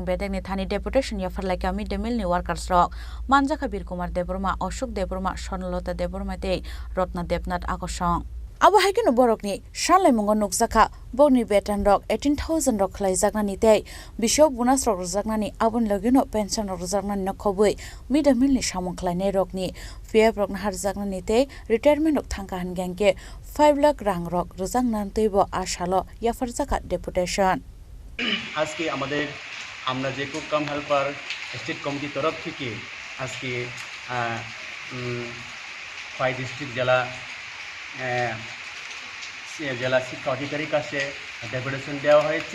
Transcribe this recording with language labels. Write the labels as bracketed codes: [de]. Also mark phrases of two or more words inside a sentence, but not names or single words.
[trp] बेदेगनि थानि डेपुटेशन याफरलाइका मिड डे मिलनि वर्कार्स रक मानजाखा बीर कुमार देबरमा अशोक देबरमा सनलता देबरमाते रत्न देबनाथ आकर्षण आबहायकिनो बरकनि सानलायमुंग नुकजाखा बरनि बेतन रक 18,000 रक खलायजागनानि तै बिशौ बोनास रक रजागनानि आबन लगेनो पेन्सन रक रजागनानि नखबै मिड डे मिलनि सामुं खलायनाय रकनि फेब रक हारजागनानि तै रिटायरमेन्ट रक थांका हनगेंके 5 लाख रां रक रजागनानतैबो आशालो याफरजाखा डेपुटेशन [bn] আজকে আমরা যে [en] cook cum helper state [bn] কমিটির তরফ থেকে আজকে 5 ডিস্ট্রিক্ট জেলা শিক্ষা অধিকারীর কাছে ডেপুটেশন দেওয়া হয়েছে।